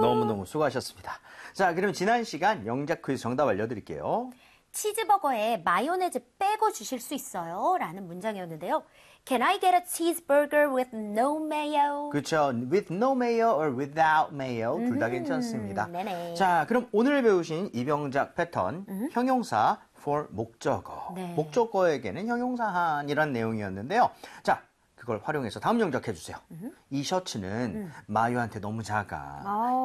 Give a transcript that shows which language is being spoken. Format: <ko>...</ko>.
<ko>너무너무 수고하셨습니다. 자, 그럼 지난 시간 영작 퀴즈 정답 알려드릴게요. 치즈버거에 마요네즈 빼고 주실 수 있어요? 라는 문장이었는데요.</ko> <en>Can I get a cheeseburger with no mayo?</en> <ko>그렇죠.</ko> <en>With no mayo or without mayo.</en> <ko>둘 다 괜찮습니다. 네네. 자, 그럼 오늘 배우신 이병작 패턴, 형용사 for 목적어. 네. 목적어에게는 형용사한이란 내용이었는데요. 자, 그걸 활용해서 다음 영작 해주세요. 이 셔츠는 마유한테 너무 작아.</ko>